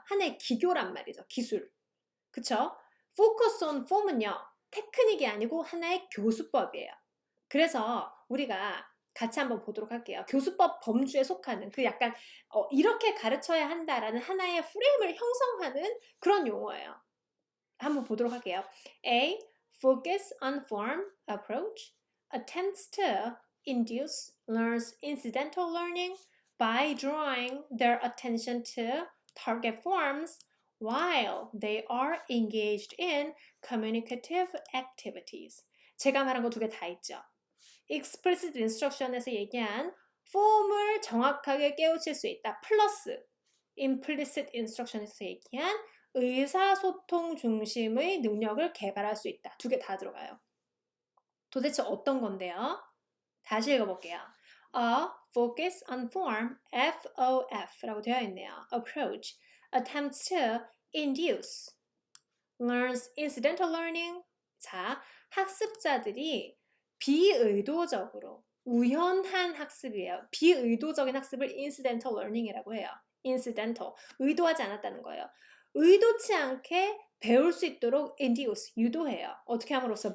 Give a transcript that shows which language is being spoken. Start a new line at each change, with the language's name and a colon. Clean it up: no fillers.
Korean: 하나의 기교란 말이죠. 기술. 그쵸? Focus on Form은요. 테크닉이 아니고 하나의 교수법이에요. 그래서 우리가 같이 한번 보도록 할게요. 교수법 범주에 속하는 그 약간 이렇게 가르쳐야 한다라는 하나의 프레임을 형성하는 그런 용어예요. 한번 보도록 할게요. A.
English: Focus on form approach attempts to induce learners incidental learning by drawing their attention to target forms while they are engaged in communicative activities.
Korean: 제가 말한 거 두 개 다 있죠. explicit instruction에서 얘기한 폼을 정확하게 깨우칠 수 있다. 플러스 implicit instruction에서 얘기한 의사소통 중심의 능력을 개발할 수 있다. 두 개 다 들어가요. 도대체 어떤 건데요? 다시 읽어볼게요. A focus on form, FOF라고 되어 있네요.
English: Approach attempts to induce learns incidental learning.
Korean: 자, 학습자들이 비의도적으로 우연한 학습이에요. 비의도적인 학습을 incidental learning이라고 해요. incidental, 의도하지 않았다는 거예요. 의도치 않게 배울 수 있도록 induce, 유도해요. 어떻게 함으로써?